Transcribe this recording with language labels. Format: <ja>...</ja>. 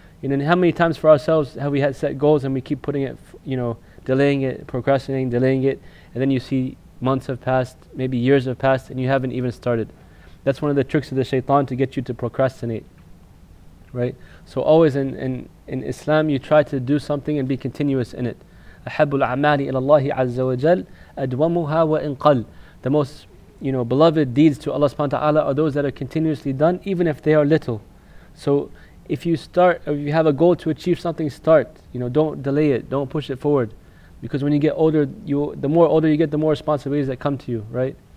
<en>You know, and how many times for ourselves have we had set goals and we keep putting it, you know, delaying it, procrastinating, delaying it, and then you see months have passed, maybe years have passed, and you haven't even started. That's one of the tricks of the shaitan, to get you to procrastinate, right? So always in Islam, you try to do something and be continuous in it.</en> <ar>أحب الأعمال إلى الله عز وجل أدومها وإن قل.</ar> <en>The most, you know, beloved deeds to Allah subhanahu wa ta'ala are those that are continuously done, even if they are little. So if you start, or if you have a goal to achieve something, start. You know, don't delay it, don't push it forward. Because when you get older, the more older you get, the more responsibilities that come to you, right?</en>